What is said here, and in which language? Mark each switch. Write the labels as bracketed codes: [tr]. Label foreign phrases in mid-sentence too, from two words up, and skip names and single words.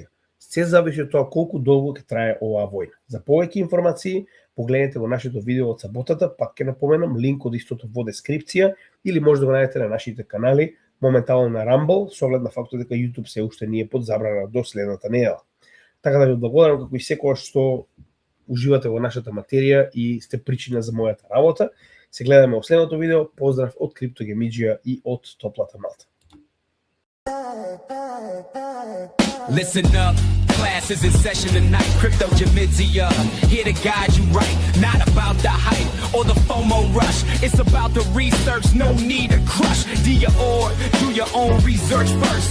[mk] Се зависи од тоа колку долго ќе трае оваа војна. За повеќе информации, погледнете во нашето видео од саботата, пак ќе напоменам линк од истото во дескрипција или може да го најдете на нашите канали, моментално на Rumble, со оглед на фактот дека YouTube се уште не е под забрана до следната недела. Така да ви благодарам како и секогаш што уживате во нашата материја и сте причина за мојата работа. Се гледаме во следното видео. Поздрав од Криптогемиджија и од топлата Малта. [en] Listen up, class is in session tonight. Cryptogemizia, here to guide you right. Not about the hype or the FOMO rush. It's about the research, no need to crush. Do your own research first.